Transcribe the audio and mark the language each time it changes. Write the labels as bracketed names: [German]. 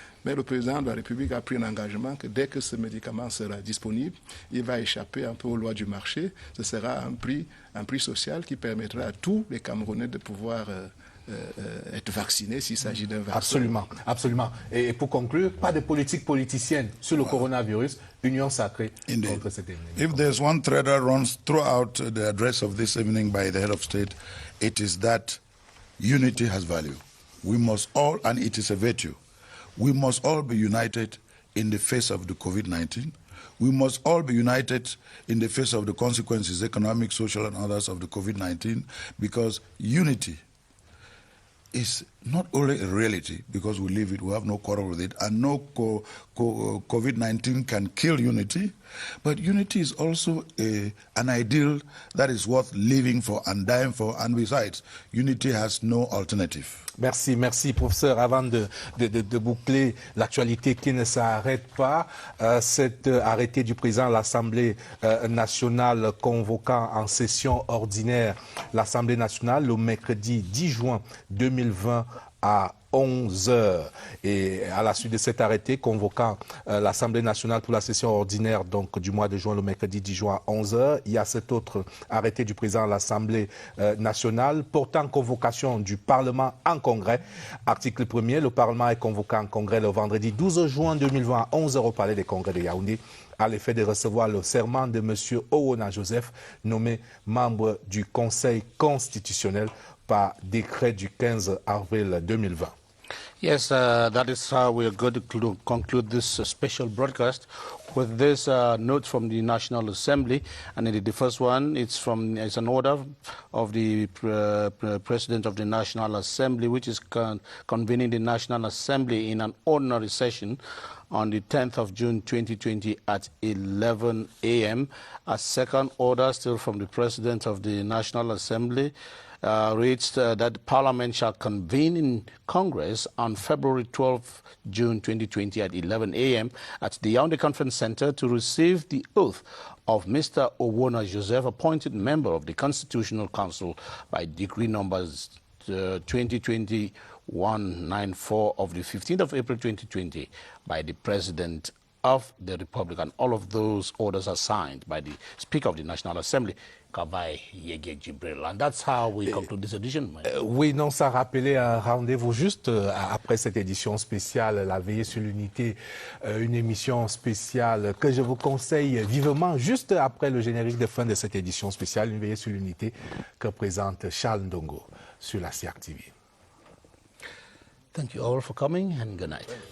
[French] Mais le président de la République a pris un engagement que dès que ce médicament sera disponible, il va échapper un peu aux lois du marché. Ce sera un prix social qui permettra à tous les Camerounais de pouvoir être vaccinés s'il s'agit d'un vaccin. Absolument, absolument. Et pour conclure, pas de politique politicienne sur le coronavirus, union sacrée contre cette ennemi. [English] If there's one thread that runs throughout the address of this evening by the head of state, it is that unity has value. We must all, and it is a virtue, we must all be united in the face of the COVID-19. We must all be united in the face of the consequences, economic, social, and others of the COVID-19, because unity is not only a reality, because we live it, we have no quarrel with it, and no COVID-19 can kill unity, but unity is also an ideal that is worth living for and dying for, and besides, unity has no alternative. [French] Merci, merci professeur. Avant de boucler l'actualité qui ne s'arrête pas, cet arrêté du président de l'Assemblée nationale convoquant en session ordinaire l'Assemblée nationale le mercredi 10 juin 2020 à 11h. Et à la suite de cet arrêté convoquant l'Assemblée nationale pour la session ordinaire donc du mois de juin, le mercredi 10 juin à 11h, il y a cet autre arrêté du président de l'Assemblée nationale portant convocation du Parlement en congrès. Article 1er, le Parlement est convoqué en congrès le vendredi 12 juin 2020 à 11h au Palais des Congrès de Yaoundé, à l'effet de recevoir le serment de M. Owona Joseph, nommé membre du Conseil constitutionnel par décret du 15 avril 2020. [English] Yes, that is how we are going to conclude this special broadcast with this note from the National Assembly. And the first one, it's an order of the President of the National Assembly, which is convening the National Assembly in an ordinary session on the 10th of June 2020 at 11 a.m. A second order, still from the President of the National Assembly, reads that Parliament shall convene in Congress on February 12 June 2020 at 11 a.m. at the Yaoundé Conference Center to receive the oath of Mr. Owona Joseph, appointed member of the Constitutional Council by decree numbers 2020-194 of the 15th of April 2020 by the President of the Republic. And all of those orders are signed by the Speaker of the National Assembly, Kavaï Yegek Jibril. And that's how we conclude this edition. [French] Oui, non, ça rappelait un rendez-vous juste après cette édition spéciale, la veillée sur l'unité, une émission spéciale que je vous conseille vivement juste après le générique de fin de cette édition spéciale, une veillée sur l'unité que présente Charles Ndongo sur la CIAC TV. [English] Thank you all for coming and good night.